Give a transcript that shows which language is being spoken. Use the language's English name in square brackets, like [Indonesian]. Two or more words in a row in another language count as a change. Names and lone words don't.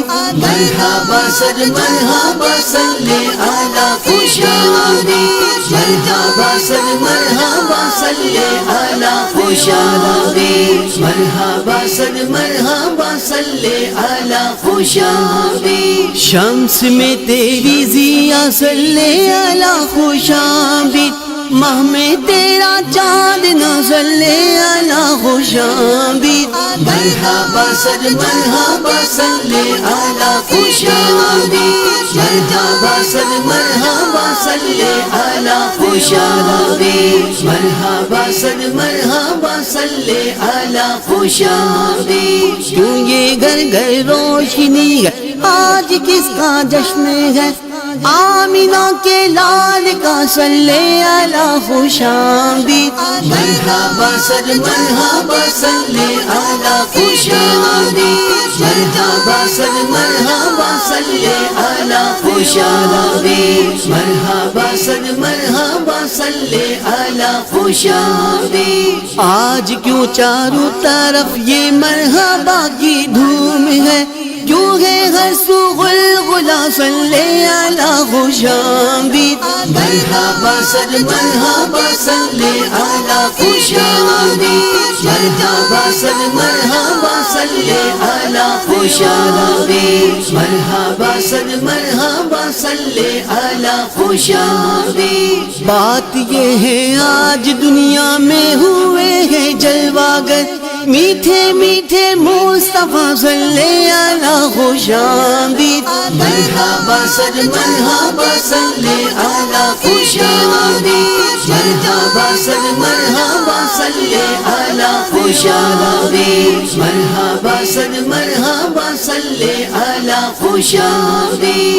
[Urdu] مرحبا صد مرحبا [Arabic] صلی علی [Urdu] خوشامدی، مرحبا صد مرحبا [Arabic] صلی علی [Urdu] خوشامدی، مرحبا صد مرحبا [Arabic] صلی علی [Urdu] خوشامدی۔ شمس میں تیری ضیا [Arabic] صلی علی [Urdu] خوشامدید، ماہ میں تیرا چاند نہ [Arabic] صلی علی [Urdu] خوشامدید۔ مرحبا صد مرحبا [Arabic] صلی علی [Urdu] خوشامدی، مرحبا صد مرحبا [Arabic] صلی علی [Urdu] خوشامدی، مرحبا صد مرحبا [Arabic] صلی علی [Urdu] خوشامدی۔ کیوں یہ گھر گھر روشنی ہے، آج کس کا جشن ہے، آمینہ کے لال کا [Arabic] صلی علی [Urdu] خوشامدید۔ مرحبا صد مرحبا [Arabic] صلی علی [Urdu] خوشامدی، مرحبا صد مرحبا [Arabic] صلی علی [Urdu] خوشامدی، مرحبا صد مرحبا [Arabic] صلی علی [Urdu] خوشامدی۔ آج کیوں چاروں طرف یہ مرحبا کی دھوم ہے، کیوں ہے ہر سو غلغلہ [Arabic] صلی علی [Urdu] خوشامدید۔ مرحبا صد مرحبا [Arabic] صلی علی [Urdu] خوشامدی، مرحبا صد مرحبا [Arabic] صلی علی [Urdu] خوشامدی، مرحبا صد مرحبا [Arabic] صلی علی [Urdu] خوشامدی۔ بات یہ ہے آج دنیا میں ہوئے ہیں جلواگر، میٹھے میٹھے مصطفیٰ [Arabic] صلی علی [Urdu] خوشامدید۔ مرحبا صد مرحبا [Arabic] صلی علی [Urdu] خوشامدی، مرحبا صد مرحبا [Arabic] صلی علی [Urdu] خوشامدی، مرحبا صد مرحبا [Arabic] صلی علی [Urdu] خوشامدی۔